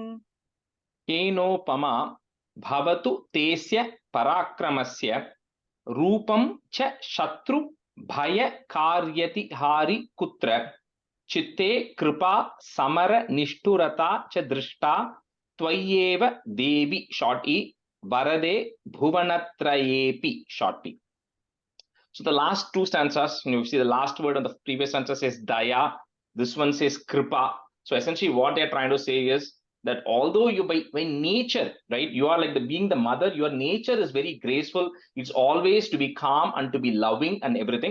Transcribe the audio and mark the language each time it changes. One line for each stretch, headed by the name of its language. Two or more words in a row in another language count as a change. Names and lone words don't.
Sanskrit: केनोपमा भवतु तेस्य पराक्रमस्य रूपं च शत्रु भय कार्यति हारि कुत्र चित्ते कृपा समर निष्ठुरता च दृष्टा त्वय्येव देवी
English: short e
Sanskrit: वरदे भुवनत्रयेऽपि
English: short p. So the last two stanzas, you see the last word of the previous stanza says daya, this one says kripa. So essentially what they are trying to say is that although you by nature, right, you are like being the mother, your nature is very graceful, it's always to be calm and to be loving and everything.